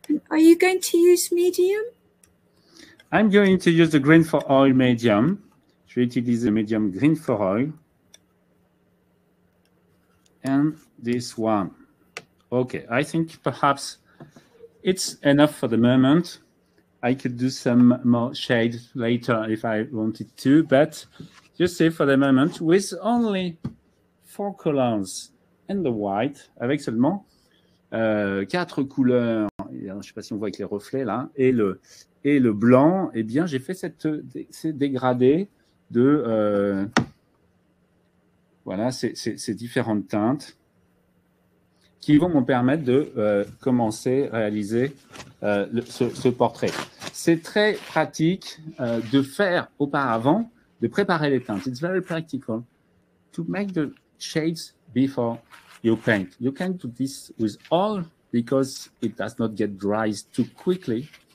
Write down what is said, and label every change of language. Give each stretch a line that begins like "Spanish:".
English: Are you going to use medium? I'm going to use the green for oil medium.
French: Je vais utiliser le medium
English: green for oil. And this one. Okay, I think perhaps it's enough for the moment. I could do some more shades later if I wanted to, but just say for the moment, with only 4 colors and the white,
French: avec seulement 4 couleurs, je ne sais pas si on voit avec les reflets là, et le blanc, eh bien j'ai fait ces dégradés de voilà, ces différentes teintes. qui vont me permettre de commencer à réaliser ce portrait. C'est très pratique de faire auparavant, de préparer les teintes.
English: It's very practical to make the shades before you paint. You can do this with oil because it does not get dry too quickly.